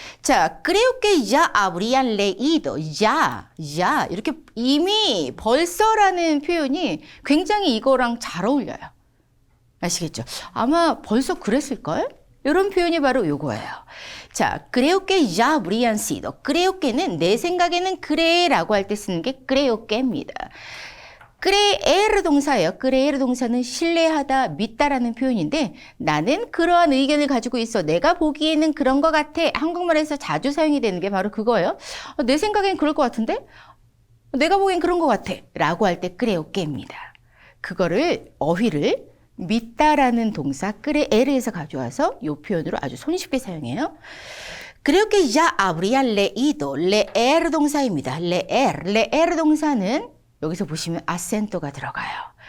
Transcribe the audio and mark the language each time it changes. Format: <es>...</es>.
<es>자, creo que ya habrían leído. ya.</es> <ko>이렇게 이미 벌써라는 표현이 굉장히 이거랑 잘 어울려요. 아시겠죠? 아마 벌써 그랬을걸? 이런 표현이 바로 요거예요.</ko> <es>자, creo que ya habrían sido. creo que</es> <ko>는 내 생각에는 그래라고 할 때 쓰는 게 creo que입니다. creer 동사예요. creer 동사는 신뢰하다, 믿다라는 표현인데 나는 그러한 의견을 가지고 있어. 내가 보기에는 그런 것 같아. 한국말에서 자주 사용이 되는 게 바로 그거예요. 내 생각엔 그럴 것 같은데? 내가 보기엔 그런 것 같아. 라고 할 때</ko> <es>creo que</es> <ko>입니다. 그거를 어휘를 믿다라는 동사 creer에서 가져와서 이 표현으로 아주 손쉽게 사용해요.</ko> <es>creo que ya habrían leído.</es> <ko>leer 동사입니다. leer 동사는 여기서 보시면 아센토가 들어가요.</ko>